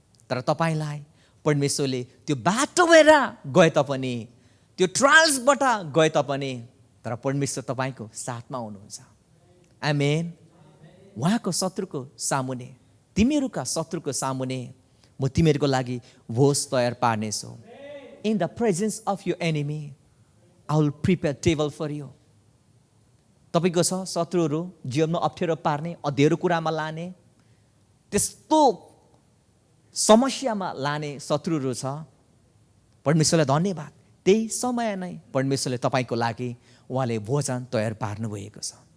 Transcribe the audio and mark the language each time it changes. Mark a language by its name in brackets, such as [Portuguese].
[Nepali] तर तपाईँलाई परमेश्वरले त्यो बाटो भएर गए तापनि, त्यो ट्रायल्सबाट गए तापनि, तर परमेश्वर तपाईँको साथमा हुनुहुन्छ। आमेन। उहाँको शत्रुको सामुने, तिमीहरूका शत्रुको सामुने म तिमीहरूको लागि भोज तयार पार्नेछु। [English] In the presence of your enemy I will prepare table for you. [Nepali] तपाईँको छ शत्रुहरू जीवनमा अप्ठ्यारो पार्ने, अँध्यारो कुरामा लाने, त्यस्तो समस्यामा लाने शत्रुहरू छ। परमेश्वरलाई धन्यवाद, त्यही समय नै परमेश्वरले तपाईँको लागि उहाँले भोजन तयार पार्नु भएको छ।